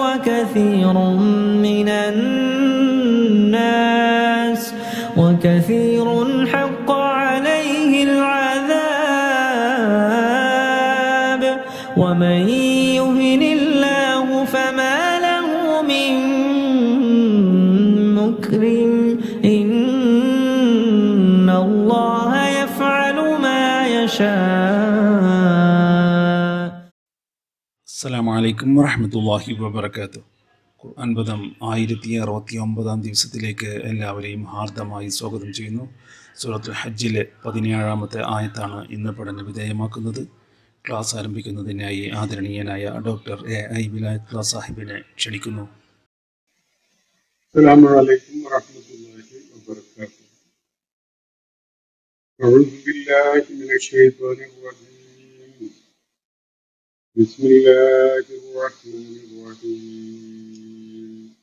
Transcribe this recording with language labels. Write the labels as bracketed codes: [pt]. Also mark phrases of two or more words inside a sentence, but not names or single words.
[ar] وكثير حق عليه العذاب ومن يهن الله فما له من مكرم إن الله يفعل ما يشاء. السلام عليكم ورحمة الله وبركاته. [ml] ഖുർആൻ പദം 1069 ദിവസത്തിലേക്ക് എല്ലാവരെയും ഹാർദമായി സ്വാഗതം ചെയ്യുന്നു. സൂറത്തുൽ ഹജ്ജിലെ 17-ാമത്തെ ആയത്താണ് ഇന്ന് പഠന വിധേയമാക്കുന്നത്. ക്ലാസ് ആരംഭിക്കുന്നതിനായി ആദരണീയനായ ഡോക്ടർ എ.ഐ. വിലായത്തുള്ള സാഹിബിനെ ക്ഷണിക്കുന്നു. [ar] السلام عليكم ورحمة الله وبركاته. أعوذ بالله من الشيطان الرجيم. بسم الله الرحمن الرحيم.